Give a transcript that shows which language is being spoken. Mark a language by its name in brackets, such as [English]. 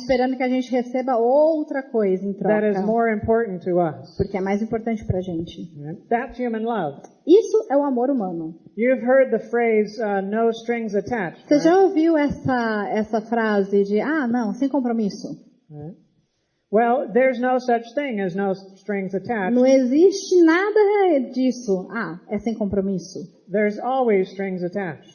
[Portuguese] esperando que a gente receba outra coisa em [English] that is [Portuguese] troca, [English] more important to us. [Portuguese] porque é mais importante pra gente. [English] Right? That's human love. [Portuguese] Isso é o amor humano. [English] You've heard the phrase, no strings attached. [Portuguese] Você [English] Right? [Portuguese] já ouviu essa frase de, não, sem compromisso? [English] Right? Well, there's no such thing as no strings attached. [Portuguese] Não existe nada disso. É sem compromisso. [English] There's always strings attached.